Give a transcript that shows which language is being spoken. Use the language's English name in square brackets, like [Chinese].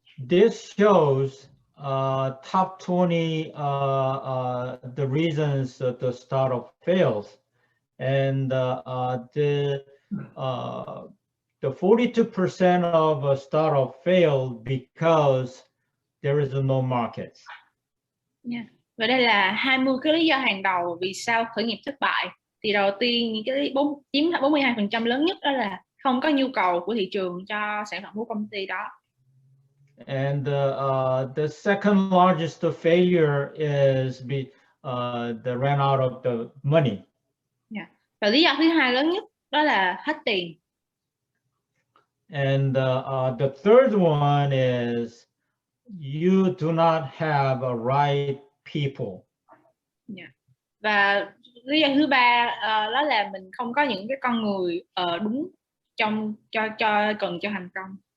[English] This shows top 20 the reasons that the startup fails, and the 42% of a startup failed because there is no market. Yeah. [Vietnamese] Và đây là 20 cái lý do hàng đầu vì sao khởi nghiệp thất bại. Thì đầu tiên những cái chiếm 42% lớn nhất đó là không có nhu cầu của thị trường cho sản phẩm của công ty đó. [English] And the second largest failure is the ran out of the money. Yeah. [Vietnamese] Và lý do thứ hai lớn nhất đó là hết tiền. [English] And the third one is you do not have a right people. Yeah. [Vietnamese] Và lý do thứ ba đó là mình không có những cái con người đúng trong cần cho thành công.